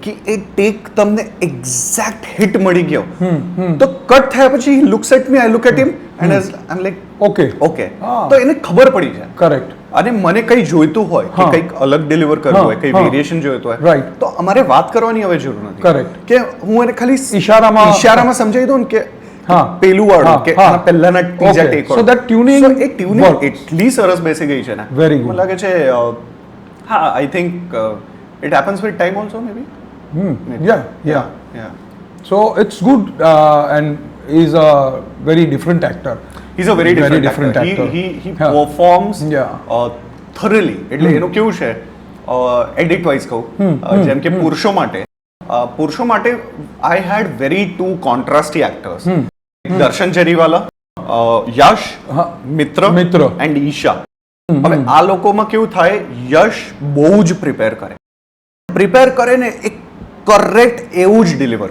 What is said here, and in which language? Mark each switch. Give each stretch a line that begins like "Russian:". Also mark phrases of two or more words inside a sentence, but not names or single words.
Gujarati: કે એ ટેક તમને
English: exact hit
Gujarati: મળી ગયો તો કટ થયા પછી
English: looks at me I look at him and I am like okay
Gujarati: તો એને ખબર પડી જાય કરેક્ટ અને મને કંઈ જોઈતું હોય કે કંઈક અલગ ડિલિવર કરવું હોય કંઈ વેરિએશન જોઈતું હોય તો અમારે વાત કરવાની હવે જરૂર નથી કરેક્ટ કે હું એને ખાલી ઈશારામાં સમજાવી દઉં ને કે હા. પેલું વાળું હા, કે હા. આના પહેલાના ત્રીજા
English: Okay. take So that tuning
Gujarati: એ ટ્યુનિંગ
English: works.
Gujarati: એટલી સરસ બેસી ગઈ છે ને
English: Very good.
Gujarati: મને લાગે છે હા
English: I think it happens with time also maybe Yeah. So it's good, and he's a very different actor. He's a very different actor. He Yeah. performs Yeah. thoroughly.
Gujarati: એટલે એનું કેવું છે
English: edit wise
Gujarati: કહું જેમ કે પુરુષો માટે
English: I had very two contrasty actors
Gujarati: દર્શન જરીવાલા યશ મિત્ર મિત્ર. એન્ડ ઈશા હવે આ લોકોમાં કેવું થાય યશ બહુ જ પ્રિપેર કરે ને એક કરેક્ટ એવું જ ડિલિવર